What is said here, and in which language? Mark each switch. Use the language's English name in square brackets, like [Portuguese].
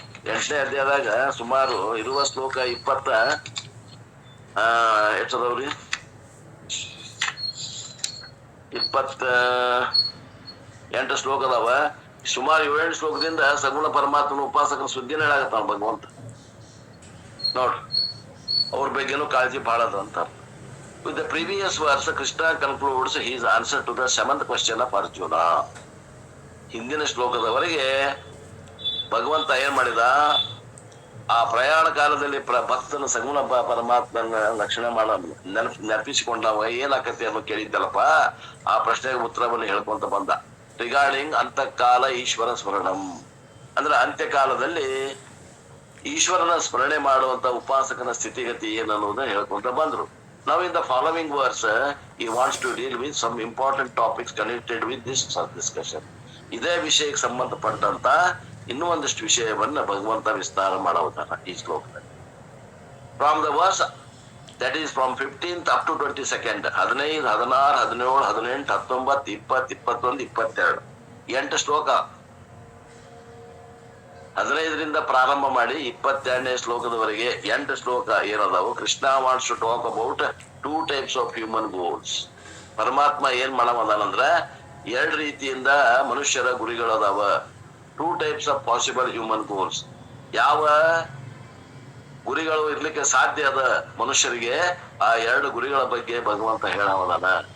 [Kannada] 8ನೇ ಅಧ್ಯಾಯದಾಗ ಸುಮಾರು ಇರುವ ಶ್ಲೋಕ 28 ಶ್ಲೋಕ ಅದಾವ. ಸುಮಾರು 7 ಶ್ಲೋಕದಿಂದ ಸಗುಣ ಪರಮಾತ್ಮನ ಉಪಾಸಕನ ಸುದ್ದಿನ ಹೇಳಾಗತ್ತಾನ ಭಗವಂತ. ನೋಡ್ರಿ ಅವ್ರ ಬಗ್ಗೆನೂ ಕಾಳಜಿ ಬಹಳ ಅದ ಅಂತ. [English] With the previous verse, Krishna concludes his answer to the 7th question of Arjuna. [Kannada] ಹಿಂದಿನ ಶ್ಲೋಕದವರೆಗೆ ಭಗವಂತ ಏನ್ ಮಾಡಿದ? ಆ ಪ್ರಯಾಣ ಕಾಲದಲ್ಲಿ ಭಕ್ತನ ಸಗುಣ ಪರಮಾತ್ಮನ ಲಕ್ಷಣ ಮಾಡ ನೆನಪಿಸಿಕೊಂಡವ ಏನಾಕತಿ ಅನ್ನೋ ಕೇಳಿದ್ದಲ್ಲಪ್ಪ. ಆ ಪ್ರಶ್ನೆಗೆ ಉತ್ತರವನ್ನು ಹೇಳ್ಕೊಂತ ಬಂದ. ರಿಗಾರ್ಡಿಂಗ್ ಅಂತಕಾಲ ಈಶ್ವರ ಸ್ಮರಣಂ ಅಂದ್ರೆ ಅಂತ್ಯಕಾಲದಲ್ಲಿ ಈಶ್ವರನ ಸ್ಮರಣೆ ಮಾಡುವಂತ ಉಪಾಸಕನ ಸ್ಥಿತಿಗತಿ ಏನನ್ನೋದನ್ನ ಹೇಳ್ಕೊಂತ ಬಂದ್ರು. [English] Now in the following verse, he wants to deal with some important topics connected with this discussion. [Kannada] ಇದೇ ವಿಷಯಕ್ಕೆ ಸಂಬಂಧಪಟ್ಟಂತ ಇನ್ನೂ ಒಂದಿಷ್ಟು ವಿಷಯವನ್ನ ಭಗವಂತ ವಿಸ್ತಾರ ಮಾಡುತ್ತಾನ ಈ ಶ್ಲೋಕದಲ್ಲಿ. [English] From the verse that is from 15th up to 22nd, 15, 16, 17, 18, 19, 20, 21, 22 [Kannada] 8 ಶ್ಲೋಕ. 15ರಿಂದ ಪ್ರಾರಂಭ ಮಾಡಿ 22ನೇ ಶ್ಲೋಕದವರೆಗೆ 8 ಶ್ಲೋಕ ಏನದಾವು. [English] Krishna wants to talk about 2 types of human goals. [Kannada] ಪರಮಾತ್ಮ ಏನ್ ಮಾಡವದಾನಂದ್ರ 2 ರೀತಿಯಿಂದ ಮನುಷ್ಯರ ಗುರಿಗಳದಾವ. [English] 2 types of possible human goals. [Kannada] ಯಾವ ಗುರಿಗಳು ಇರ್ಲಿಕ್ಕೆ ಸಾಧ್ಯ ಅದ ಮನುಷ್ಯರಿಗೆ, ಆ 2 ಗುರಿಗಳ ಬಗ್ಗೆ ಭಗವಂತ ಹೇಳವದಾನ.